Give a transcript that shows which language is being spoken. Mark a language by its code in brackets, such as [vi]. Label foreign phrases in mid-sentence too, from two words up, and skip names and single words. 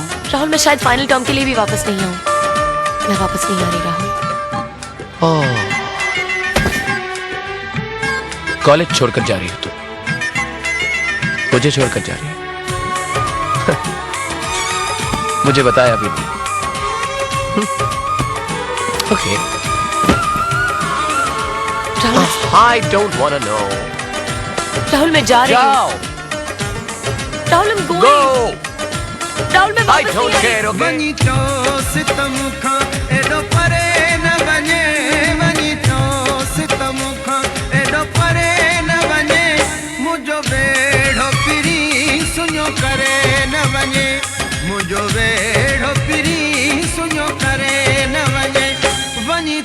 [hi] राहुल मैं शायद [en] final term [hi] के लिए भी वापस नहीं आऊँ। मैं वापस नहीं आ रही राहुल। कॉलेज छोड़कर जा रही हो तुम, मुझे छोड़कर जा रही हो। मुझे बताया अभी नहीं। [en] ओके। I don't wanna know. [hi] राहुल मैं जा रही हूँ। राहुल [en] I'm going. Go. [hi] राहुल मैं [en] I [hi] वापस [en] don't [hi] नहीं [en] care. Okay. [sd] वनी तो सितम खा एडो परे न बने वनी तो सितम खा एडो परे न बने मुझो बेड़ो पिरी सुनो करे न बने मुझो बेड़ो पिरी सुनो करे न बने वनी